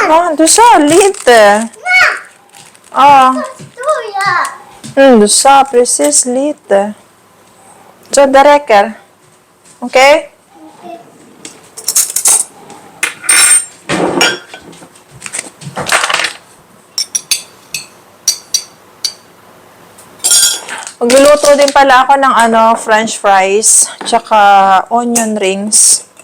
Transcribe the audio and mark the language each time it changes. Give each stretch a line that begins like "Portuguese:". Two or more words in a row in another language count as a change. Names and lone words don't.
Swedish: Ja, du sa lite. Ja. Stor jag. Du sa precis lite. Så det räcker. Okej?
Filipino: Magluluto din pala ako ng
English: french fries,
Filipino: tsaka
English: onion rings.